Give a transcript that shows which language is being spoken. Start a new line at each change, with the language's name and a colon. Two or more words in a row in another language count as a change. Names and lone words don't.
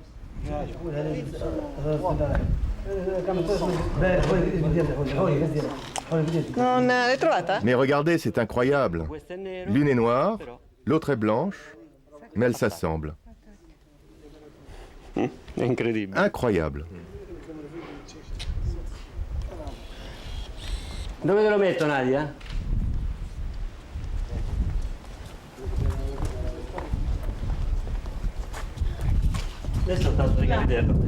French: Mais regardez, c'est incroyable. L'une est noire, l'autre est blanche, mais elles s'assemblent. Incroyable.
Italian: Dove te lo metto, Nadia? Adesso ho tanto di capire.